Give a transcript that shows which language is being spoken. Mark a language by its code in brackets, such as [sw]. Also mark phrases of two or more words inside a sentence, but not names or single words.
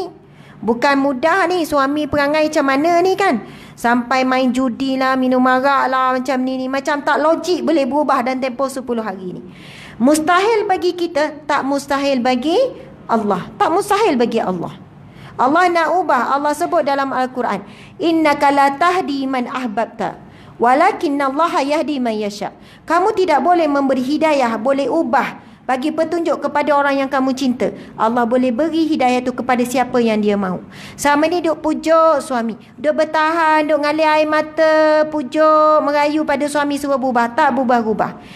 [ms] Bukan mudah ni, suami perangai macam mana ni kan? Sampai main judi lah, minum arak lah, macam ni. Macam tak logik boleh berubah dalam tempoh 10 hari ni. Mustahil bagi kita, tak mustahil bagi Allah. Tak mustahil bagi Allah. Allah nak ubah. Allah sebut dalam Al-Quran, [ar] إنك لا تهدي من أحببت ولكن الله يهدي من يشاء. [ms] Kamu tidak boleh memberi hidayah, boleh ubah, bagi petunjuk kepada orang yang kamu cinta. Allah boleh beri hidayah tu kepada siapa yang dia mahu. Sama ni duk pujuk suami, duk bertahan, duk ngalir air mata, pujuk, merayu pada suami suruh berubah. Tak berubah-ubah.